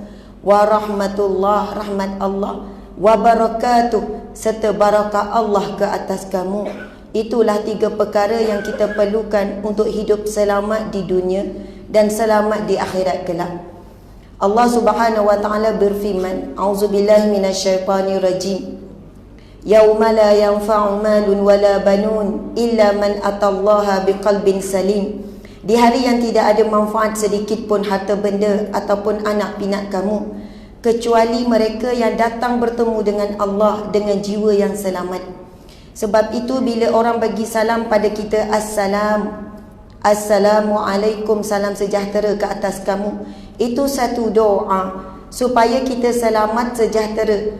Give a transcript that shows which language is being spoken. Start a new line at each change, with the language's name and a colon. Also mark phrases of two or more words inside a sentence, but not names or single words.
Malay: Warahmatullah, rahmat Allah. Wabarakatuh, serta barakah Allah ke atas kamu. Itulah 3 perkara yang kita perlukan untuk hidup selamat di dunia dan selamat di akhirat kelak. Allah
Arabic: سبحانه وتعالى
Malay: berfirman,
Arabic: أعوذ بالله من الشيطان الرجيم. يوم لا ينفع مال ولا بنون إلا من أتى الله بقلب سليم.
Malay: Di hari yang tidak ada manfaat sedikit pun harta benda ataupun anak pinak kamu, kecuali mereka yang datang bertemu dengan Allah dengan jiwa yang selamat. Sebab itu bila orang bagi salam pada kita, Assalamualaikum, salam sejahtera ke atas kamu, itu satu doa supaya kita selamat sejahtera.